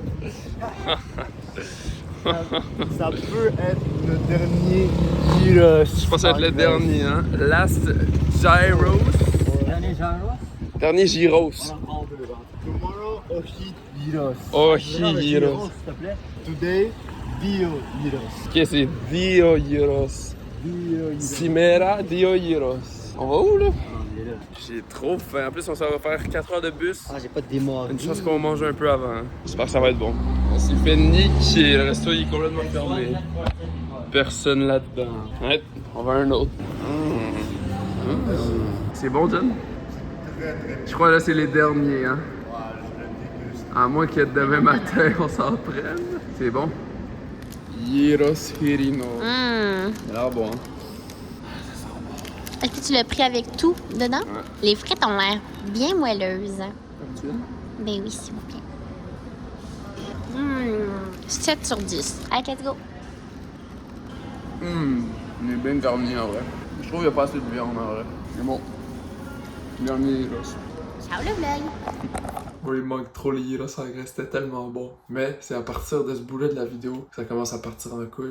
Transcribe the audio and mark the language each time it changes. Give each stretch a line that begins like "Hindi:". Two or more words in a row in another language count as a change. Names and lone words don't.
French: Ça peut être le dernier gyros. Je pense que ça va être le dernier, hein.
English: Last gyros.
French: Dernier gyros? Dernier gyros.
English: Tomorrow, Oshi gyros. Oshi
French: Non, mais gyros. s'il te plaît.
English: Today,
Greek: Dio gyros.
French: Ok, c'est Dio gyros.
Greek: Dio gyros. Simera Dio gyros.
French: On va où là? Ah, il est là. J'ai trop faim. En plus, on s'en va faire 4 heures de bus. Ah, j'ai pas de démarré. Une chance qu'on mange un peu avant. Hein. J'espère que ça va être bon. On s'est fait niquer. Le resto il est complètement fermé. Personne là-dedans. Ouais, on va à un autre. C'est bon, John? Je crois que là, c'est les derniers. Hein? À moins que demain matin, on s'en prenne. C'est bon? Gyros Hirino. Il a l'air bon. Hein? Est-ce que tu l'as pris avec tout dedans? Ouais. Les frites ont l'air bien moelleuses. Comme tu veux. Ben oui, s'il vous plaît. 7 sur 10. Allez,
English: let's go.
French: On est bien garni en vrai. Je trouve qu'il n'y a pas assez de viande en vrai. C'est bon. Dernier gyros. Ciao le vlog. Oui, il manque trop les gyros en Grèce, c'était tellement bon. Mais c'est à partir de ce bout-là de la vidéo que ça commence à partir en couille.